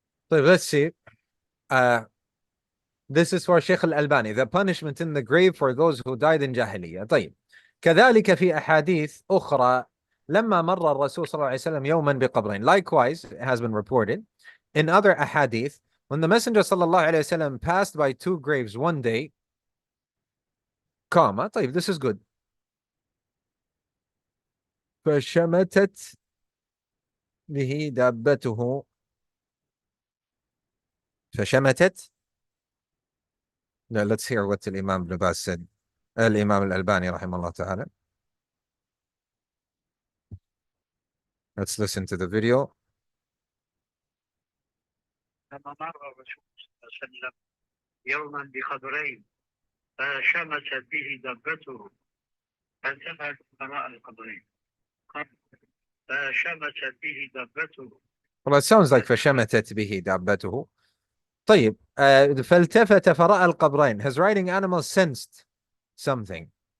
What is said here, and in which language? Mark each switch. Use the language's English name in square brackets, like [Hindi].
[English] طيب, let's see. This is for Sheikh Al-Albani, the punishment in the grave for those who died in Jahiliyyah. [Arabic] طيب. كذلك في أحاديث أخرى لما مر الرسول صلى الله عليه وسلم يوما بقبرين. [English] Likewise, it has been reported in other ahadith, when the Messenger [Arabic] صلى الله عليه وسلم [English] passed by two graves one day, comma, طيب, this is good. [Arabic] فشمتت به دابته. فشمتت. [English] Now let's hear what the Imam Ibn Abbas said. Al-Imam Al-Albani [Arabic] رحمه الله تعالى. [English] Let's listen to the video. [Arabic] لما مر الرسول صلى الله عليه وسلم يوما بقبرين فشمست به دابته فانتفعت وراء القبرين. فشمست به دابته. [English] Well, it sounds like [Arabic] فشمتت به دابته. طيب. فالتفت فرأى القبرين. [English] His riding animal sensed something.